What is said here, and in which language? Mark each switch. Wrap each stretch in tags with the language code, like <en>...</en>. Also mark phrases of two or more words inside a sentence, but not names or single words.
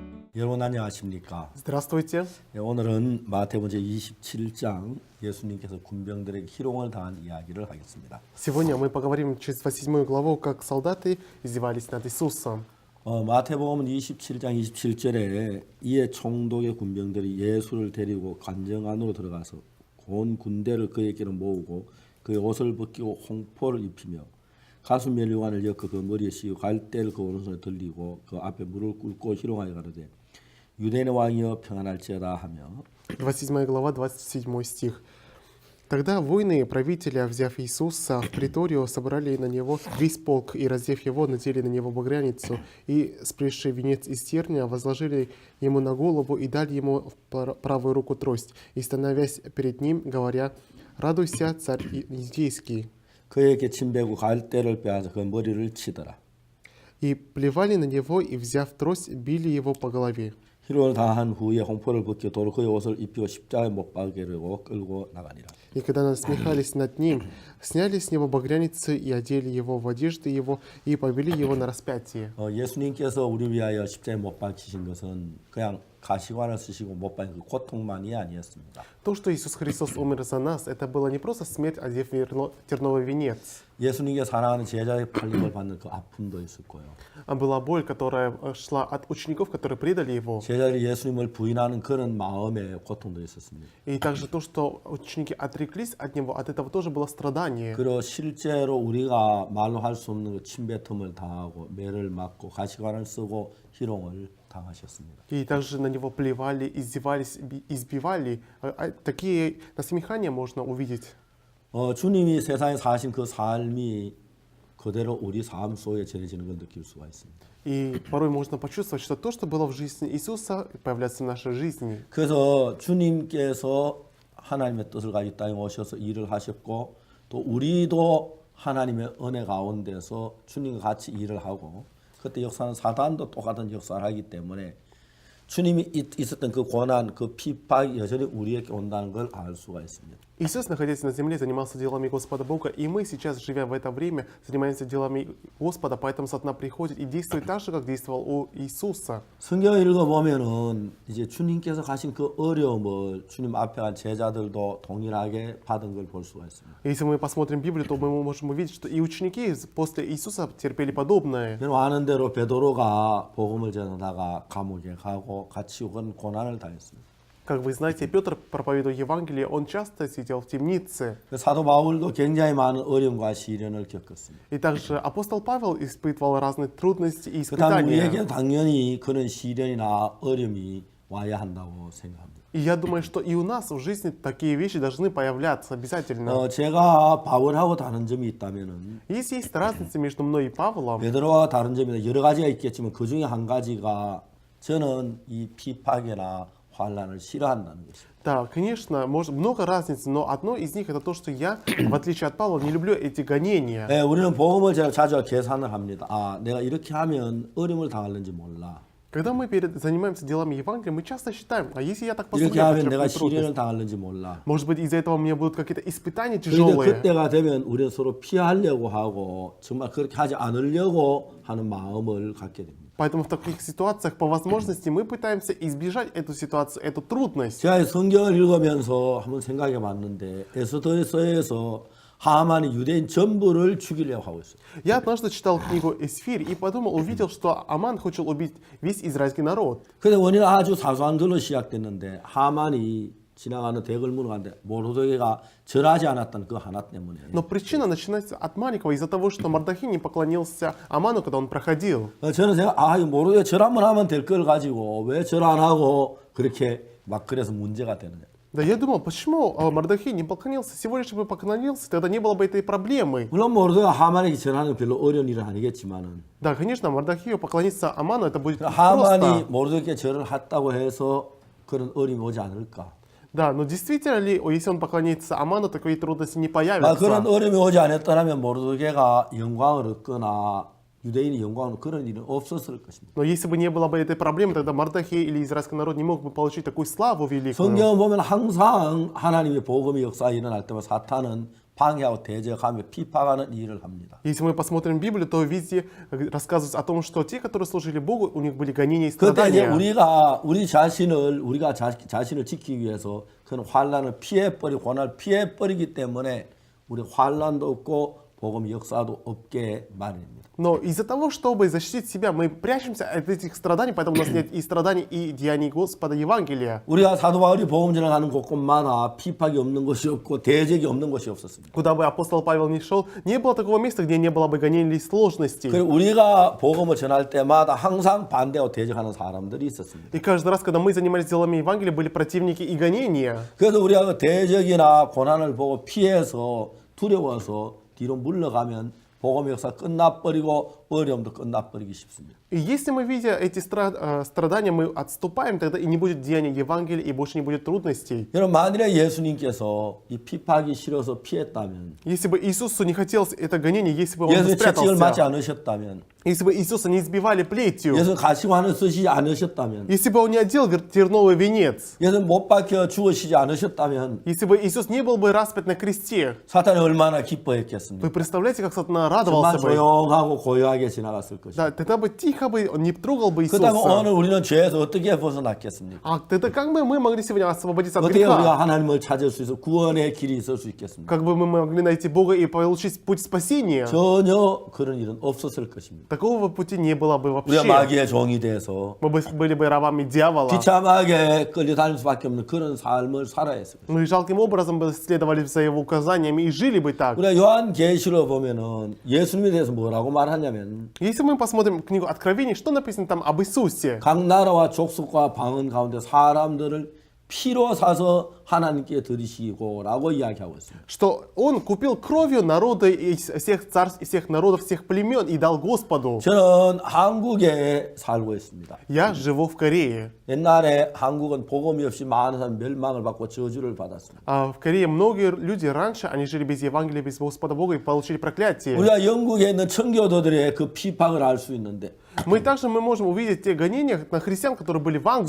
<ko>여러분 안녕하십니까?</ko> <ru>Здравствуйте.</ru> <ko>오늘은 마태복음 27장 예수님께서 군병들에게 희롱을 당한 이야기를 하겠습니다.</ko> <ru>Сегодня мы поговорим через 8 главу, как солдаты издевались над Иисусом.</ru> <ko>마태복음 27장 27절에 이에 총독의 군병들이 예수를 데리고 관정 안으로 들어가서 온 군대를 그에게로 모으고 그의 옷을 벗기고 홍포를 입히며 가수 면류관을 엮어 그 머리에 씌우고 갈대를 그 오른손에 들리고 그 앞에 무릎을 꿇고 희롱하여 가로되 유대인의 왕이여 평안할지어다 하며</ko> <ru>27 глава, 27 стих. Тогда воины правителя, взяв Иисуса в приторию, собрали на него весь полк и, раздев его, надели на него багряницу и, спресший венец из терния, возложили ему на голову и дали ему в правую руку трость, и, становясь перед ним, говоря: «Радуйся, царь иудейский!»</ru> <ko>그에게 침배고 갈대를 빼앗아 그 머리를 치더라.</ko> <ru>И плевали на него, и, взяв трость, били его по голове.</ru> <ko>희롱을 당한 후에 홍포를 벗겨 도로 그의 옷을 입히고 십자가에 못 박으려고 끌고 나가니라.</ko> <ru>И когда насмехались над ним, сняли с него багряницы и одели его в одежды его, и повели его на распятие.</ru> <ko>예수님께서 우리 위하여 십자가에 못 박히신 것은 그냥 가시관을 쓰시고 못 박힌 그 고통만이 아니었습니다.</ko> <ru>То, что Иисус Христос умер за нас, это была не просто смерть, одев терновый венец.</ru> <ko>예수님께 사랑하는 제자의 팔림을 받는 그 아픔도 있을 거예요.</ko> <ru>А была боль, которая шла от учеников, которые предали его.</ru> <ko>제자들이 예수님을 부인하는 그런 마음의 고통도 있었습니다.</ko> <ru>И также то, что ученики отреклись от него, от этого тоже было страдание.</ru> <ko>그리고 실제로 우리가 말로 할 수 없는 그 침뱉음을 당하고 매를 맞고 가시관을 쓰고 희롱을 당하셨습니다.</ko> <ru>И также на него плевали, издевались, избивали. Такие насмехания можно увидеть.</ru> <ko>주님이 세상에 사신 그 삶이 그대로 우리 삶 속에 전해지는 걸 느낄 수가 있습니다.</ko> <ru>И порой можно почувствовать, что то, что было в жизни Иисуса, появляется в нашей жизни.</ru> <ko>그래서 주님께서 하나님의 뜻을 가지고 땅에 오셔서 일을 하셨고 또 우리도 하나님의 은혜 가운데서 주님과 같이 일을 하고 그때 역사는 사단도 똑같은 역사를 하기 때문에 주님이 있었던 그 고난, 그 핍박이 여전히 우리에게 온다는 걸 알 수가 있습니다.</ko> <ru>Иисус, находясь на земле, занимался делами Господа Бога, и мы сейчас, живя в это время, занимаемся делами Господа, поэтому сатана приходит и действует так же, как действовал у Иисуса.</ru> <ko>성경을 읽어보면은 이제 주님께서 가신 그 어려움을 주님 앞에 간 제자들도 동일하게 받은 걸 볼 수가 있습니다.</ko> <ru>Если мы посмотрим Библию, то мы можем увидеть, что и ученики после Иисуса терпели подобное.</ru> <ko>여러분 아는 대로 베드로가 복음을 전하다가 감옥에 가고 같이 그런 고난을 당했습니다.</ko> <ru>Как вы знаете, Петр, проповедуя Евангелие, он часто сидел в темнице.</ru> <ko>사도 바울도 굉장히 많은 어려움과 시련을 겪었습니다.</ko> <ru>И также апостол Павел испытывал разные трудности и</ru> <ko>그다음 우리에게</ko> <ru>испытания.</ru> <ko>당연히 그런 시련이나 어려움이 와야 한다고 생각합니다.</ko> <ru>И я думаю, что и у нас в жизни такие вещи должны появляться обязательно.</ru> <ko>제가 바울하고 다른 점이 있다면은</ko> <ru>Если есть разница между мной и Павлом,</ru> <ko>베드로와 다른 점이 여러 가지가 있겠지만 그 중에 한 가지가 저는 이 피팍이나 환란을 싫어한다는 것입니다.</ko> <ru>да, конечно, может, много разниц, но одно из них это то, что я, в отличие от Павла, не люблю эти гонения.</ru> <ko>네, 우리는 복음을 제가 자주 계산을 합니다. 내가 이렇게 하면 어려움을 당할는지 몰라.</ko> <ru>Когда мы занимаемся делами Евангелия, мы часто считаем, а если я так поступлю,</ru> <ko>이렇게 하면 내가</ko> <ru>потерплю трудность?</ru> <ko>시련을 당할는지 몰라.</ko> <ru>Может быть, из-за этого у меня будут какие-то испытания</ru> <ko>그런데</ko> <ru>тяжелые.</ru> <ko>그때가 되면 우리는 서로 피하려고 하고 정말 그렇게 하지 않으려고 하는 마음을 갖게 됩니다.</ko> <ru>Поэтому в таких ситуациях, по возможности, мы пытаемся избежать эту ситуацию, эту трудность.</ru> <ko>제가 성경을 읽으면서 한번 생각해 봤는데 에스더서에서 하만이 유대인 전부를 죽이려고 하고 있어요.</ko> <ru>Я однажды читал книгу «Эсфирь» и подумал, увидел, что Аман хочет убить весь израильский народ.</ru> <ko>근데 원인은 아주 사소한 걸로 시작됐는데 하만이 지나가는 대궐문을 가는데 모르드게가 절하지 않았던 그 하나 때문에.</ko> <ru>Но причина начинается от маленького, из-за того, что Мардахей не поклонился Аману, когда он проходил.</ru> <ko>저는 생각, 이 모르드게 절 한번 하면 될 걸 가지고 왜 절 안 하고 그렇게 막 그래서 문제가 되느냐.</ko> <ru>Да, я думал, почему Мардахей не поклонился? Всего лишь бы поклонился, тогда не было бы этой проблемы.</ru> <ko>물론 모르드게가 하만에게 절하는 건 별로 어려운 일은 아니겠지만은</ko> <ru>Да, конечно, Мардахею поклониться Аману, это будет</ru> <ko>하만이</ko> <ru>просто.</ru> <ko>모르드게 절을 했다고 해서 그런 어려움이 오지 않을까.</ko> <ru>Да, но действительно ли, если он поклонится Аману, такие трудности не</ru> <ko>그런</ko> <ru>появятся?</ru> <ko>어려움이 오지 않았더라면 모르드게가 영광을 얻거나 유대인이 영광을 그런 일은 없었을 것입니다.</ko> <ru>Но если бы не было бы этой проблемы, тогда Мардахей или израильский народ не мог бы получить такую славу великую.</ru> <ko>성경을 보면 항상 하나님의 복음의 역사가 일어날 때마다 사탄은 방해하고 대적하며 피파하는 일을 합니다.</ko> <ru>Если мы посмотрим Библию, то везде рассказывается о том, что те, которые служили Богу, у них были гонения и</ru> <ko>그때 이제</ko> <ru>страдания.</ru> <ko>우리가 자신을 지키기 위해서 그런 환란을 피해버리고 고난을 피해버리기 때문에 우리 환란도 없고 복음 역사도 없게 마련입니다.</ko> <ru>Но из-за того, чтобы защитить себя, мы прячемся от этих страданий, поэтому у нас нет и страданий, и деяний Господа Евангелия.</ru> <ko>우리가 사도 바울이 복음 전하는 곳곳마다 피팍이 없는 곳이 없고 대적이 없는 곳이 없었습니다.</ko> <ru>Куда бы апостол Павел ни шел, не было такого места, где не было бы гонений или сложностей.</ru> <ko>그리고 우리가 복음을 전할 때마다 항상 반대하고 대적하는 사람들이 있었습니다.</ko> <ru>И каждый раз, когда мы занимались делами Евангелия, были противники и гонения.</ru> <ko>그래서 우리가 그 대적이나 고난을 보고 피해서 두려워서 뒤로 물러가면 복음 역사 끝나버리고 어려움도 끝나버리기 쉽습니다.</ko> <ru>И если мы, видя эти страдания, мы отступаем, тогда и не будет деяния Евангелия, и больше не будет трудностей.</ru> <ko>여러분 만일에 예수님께서 이 피팍이 싫어서 피했다면,</ko> <ru>Если бы Иисусу не хотелось это гонение, если бы он бы</ru> <ko>예수의 채찍을 맞지</ko> <ru>спрятался,</ru> <ko>않으셨다면,</ko> <ru>если бы Иисуса не избивали плетью,</ru> <ko>예수 가시관을 쓰시지 않으셨다면,</ko> <ru>если бы он не одел терновый венец,</ru> <ko>예수 못 박혀 죽으시지 않으셨다면</ko> <ru>если бы Иисус не был бы распят на кресте,</ru> <ko>사탄이 얼마나 기뻐했겠습니까?</ko> <ru>вы представляете, как Сатана</ru> <ko>정말</ko> <ru>радовался бы?</ru> <ko>조용하고 고요하게 지나갔을 것입니다.</ko> <ru>Да, тогда бы тихо бы, он не трогал бы</ru> <ko>그렇다면</ko> <ru>Иисуса.</ru> <ko>오늘 우리는 죄에서 어떻게 벗어났겠습니까?</ko> <ru>А тогда как бы мы могли сегодня освободиться от</ru> <ko>어떻게</ko> <ru>греха?</ru> <ko>우리가 하나님을 찾을 수 있어 구원의 길이 있을 수 있겠습니까?</ko> <ru>Как бы мы могли найти Бога и получить путь спасения?</ru> <ko>전혀 그런 일은 없었을 것입니다.</ko> <ru>Такого пути не было бы</ru> <ko>우리가</ko> <ru>вообще.</ru> <ko>마귀의 종이 돼서</ko> <ru>Мы бы были бы рабами дьявола.</ru> <ko>비참하게 끌려다닐 수밖에 없는 그런 삶을 살아야 했을 것입니다.</ko> <ru>Мы жалким образом бы следовали за его указаниями и жили бы так.</ru> <ko>우리가 요한계시록 보면은 예수님에 대해서 뭐라고 말하냐면</ko> <ru>Если мы посмотрим книгу Откровений, что написано там об Иисусе?</ru> <ko>각 나라와 족속과 방언 가운데 사람들을 피로 사서 하나님께 드리시고 라고 이야기하고 있습니다.</ko> <ru>Что он купил кровью народы из всех царств, из всех народов, всех племен и дал Господу.</ru> <ko>저는 한국에 살고 있습니다.</ko> <ru>Я живу в Корее.</ru> <ko>옛날에 한국은 복음이 없이 많은 사람이 멸망을 받고 저주를 받았습니다.</ko> <ru>А в Корее многие люди раньше, они жили без Евангелия, без Господа Бога и получили проклятие.</ru> <ko>우리가 영국에 있는 청교도들의 그 피팍을 알 수 있는데</ko> <ru>Мы можем увидеть те гонения на христиан, которые были в Англии.</ru>